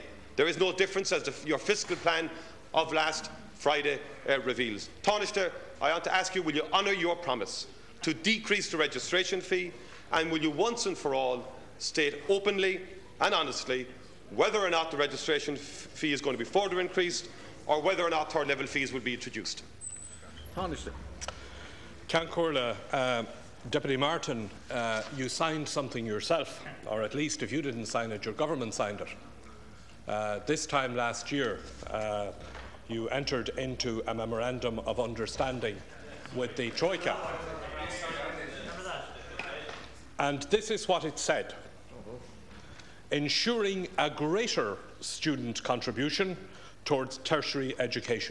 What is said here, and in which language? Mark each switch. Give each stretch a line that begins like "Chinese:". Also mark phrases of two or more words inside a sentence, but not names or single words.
English: There is no difference, as your fiscal plan of last Friday reveals. Tánaiste, I want to ask you, will you honour your promise to decrease the registration fee, and will you once and for all state openly and honestly whether or not the registration fee is going to be further increased, or whether or not third-level fees will be introduced? Tánaiste. Ceann Comhairle, Deputy Martin, you signed something yourself, or at least if you didn't sign it, your government signed it. This time last year, you entered into a memorandum of understanding with the Troika. And this is what it said: ensuring a greater student contribution towards tertiary education.